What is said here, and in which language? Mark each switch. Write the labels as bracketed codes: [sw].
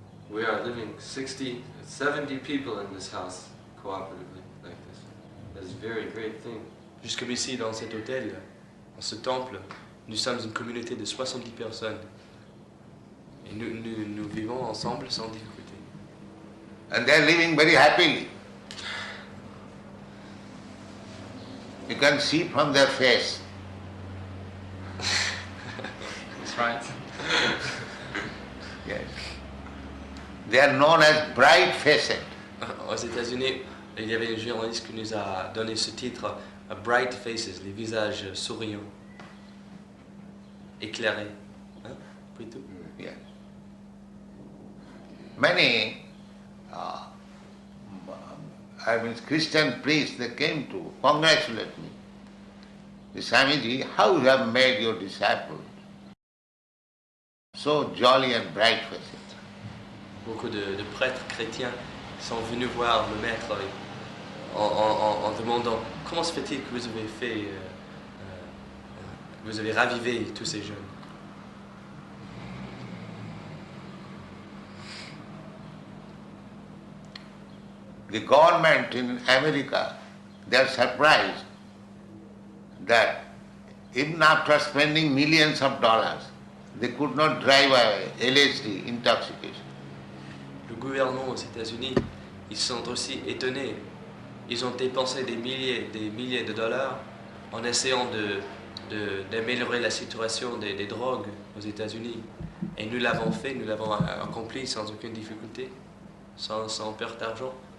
[en] We are living 70 people in this house cooperatively like this. That's a very great thing. [fr] Juste comme ici, dans cet hôtel, dans ce temple, nous sommes une communauté de 70 personnes. Et nous vivons ensemble sans difficulté. [en] And they are living very happily. You can see from their face. That's right. Yes. They are known as bright-faced. [fr] Aux États-Unis, il y avait un journaliste qui nous a donné ce titre, Bright Faces, les visages souriants, éclairés. Hein? Plutôt. [en] Yes. Many Christian priests, they came to congratulate me. Swamiji, how you have made your disciples so jolly and bright-faced. [fr] Beaucoup de prêtres chrétiens sont venus voir le maître en demandant comment se fait-il que vous avez vous avez ravivé tous ces jeunes. [en] The government in America, they are surprised that even after spending millions of dollars, they could not drive away LSD intoxication. [fr] Le gouvernement aux États-Unis, ils sont aussi étonnés. Ils ont dépensé des milliers de dollars en essayant d'améliorer la situation des drogues aux États-Unis. Et nous l'avons fait, nous l'avons accompli sans aucune difficulté, sans perte d'argent.